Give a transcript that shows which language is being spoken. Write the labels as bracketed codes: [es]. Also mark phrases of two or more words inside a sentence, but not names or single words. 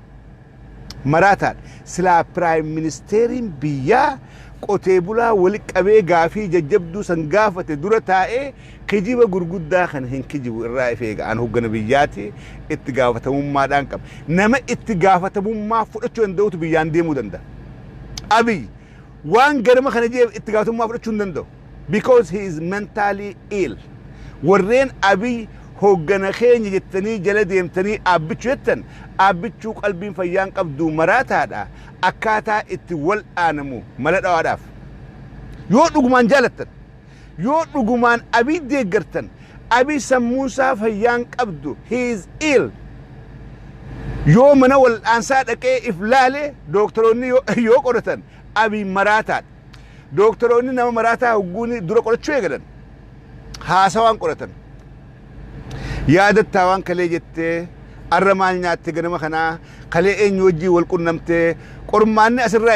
[om] Maraataadha silaa piraayim ministeeriin biyyaa qotee bulaa wali qabee gaafii jajjabduu san gaafate dura taa'ee kijiba gurguddaa kan hin kijibu irraa ifeega an hoggana biyyaati itti gaafatamummaadhaan qaba. Nama itti gaafatamummaa fudhachuu danda'utu biyyaan deemuu danda'a. Abiy waan garama kana jeef itti gaafatamummaa fudhachuu hin danda'u. [en] Because he is mentally ill. [om] Warreen Abiy hoggana keenya jettanii jala deemtanii abbichuu jettan abbichuu qalbiin fayyaan qabdu maraataadha. Akkaataa itti wal aanamu mala dhawaadhaaf. Yoo dhugumaan jaalattan, yoo dhugumaan Abiy deeggartan, Abiy sammuunsaa fayyaan qabdu, [en] he is ill. [om] Yoo mana wal aansaa dhaqee if laale doktoroonni yoo qoratan Abiy maraataadha. Doktoroonni nama maraataa hogguuni dura qorachuu eegalan. Haasawaan qoratan. Yaadattaa waan kalee jettee arra maal nyaatte ganama kanaa kalee eenyu wajjii wal qunnamtee qormaanni asirraa eegal.